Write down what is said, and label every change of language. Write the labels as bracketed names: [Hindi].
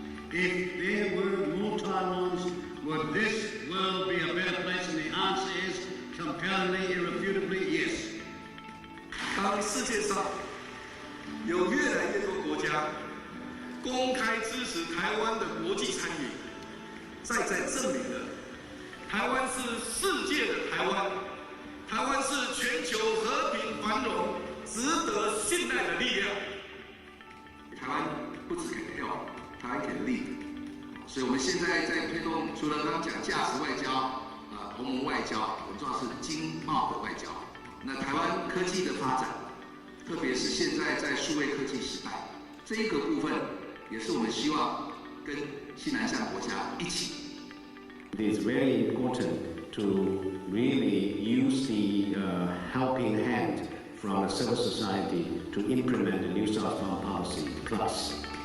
[English] If there were more Taiwans, would this world be a better place? And the answer is compellingly, irrefutably, yes. [Chinese] 常世界上有越来越多国家公开支持台湾的国际参与，再证明了台湾是世界的台湾，台湾是全球和平繁荣、值得信赖的力量。台湾不只给票，台湾给力，所以我们现在在推动，除了刚刚讲价值外交、同盟外交，很重要是经贸的外交。那台湾科技的发展，特别是现在在数位科技时代，这一个部分也是我们希望跟新南向国家一起。 [English] It is very important to really use the helping hand from the civil society to implement the New Southbound Policy Plus.